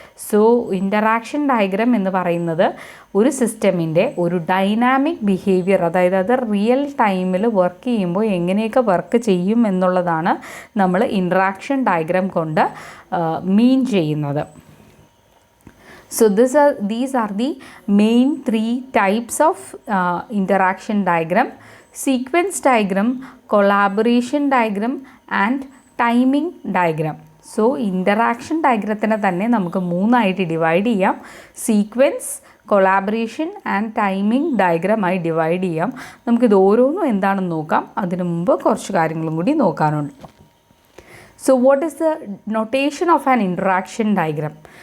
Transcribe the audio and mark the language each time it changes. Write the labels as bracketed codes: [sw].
[ml] So interaction diagram എന്ന് പറയുന്നത് ഒരു സിസ്റ്റമിൻ്റെ ഒരു ഡൈനാമിക് ബിഹേവിയർ, അതായത് അത് റിയൽ ടൈമിൽ വർക്ക് ചെയ്യുമ്പോൾ എങ്ങനെയൊക്കെ വർക്ക് ചെയ്യും എന്നുള്ളതാണ് നമ്മൾ ഇൻ്ററാക്ഷൻ ഡയഗ്രം കൊണ്ട് മീൻ ചെയ്യുന്നത്. [en] So these are the main three types of interaction diagram: sequence diagram, collaboration diagram and timing diagram. [ml] So interaction ഡയഗ്രത്തിനെ തന്നെ നമുക്ക് മൂന്നായിട്ട് ഡിവൈഡ് ചെയ്യാം. Sequence, collaboration and timing ഡയഗ്രമായി divide ചെയ്യാം. നമുക്കിത് ഓരോന്നും എന്താണെന്ന് നോക്കാം. അതിനു മുമ്പ് കുറച്ച് കാര്യങ്ങളും കൂടി നോക്കാനുണ്ട്. [en] So what is the notation of an interaction diagram?